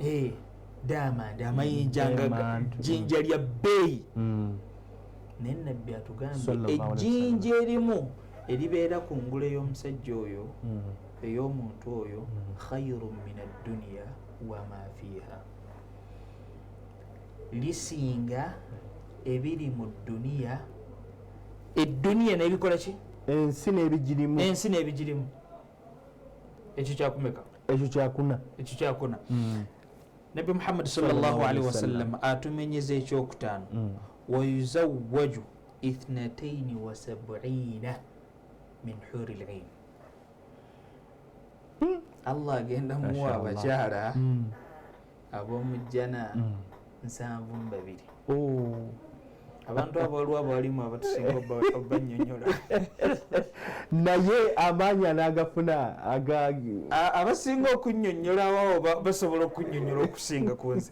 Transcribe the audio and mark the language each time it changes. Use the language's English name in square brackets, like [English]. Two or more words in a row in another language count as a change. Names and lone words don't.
[Ganda] diamond amayinja nga jjinja lya bbeeyi naye nabbi atugambye ejjinja erimu eribeera ku ngule y'omusajja oyo ey'omuntu oyo [Arabic] khayru min adduniya wama fiha [Ganda] lisinga ebiri mu dduniya edduniya n'ebikola ki ensi n'ebigirimu ekyo kyakumeka ekyo kyakuna Nabi Muhammad [Arabic] sallallahu alaihi wasallam [Ganda] atumenyeza ekyokutaano [Arabic] wayuzawwaju 72 min huri al-ain [Ganda] Allah agenda muwa abakyala ab'omujjana 72 abantu abo waliwo abalimu abatusinga obanyonyola naye amaanyi anagafuna abasinga okunyonyolawo basobola okunyonyola okusinga kunze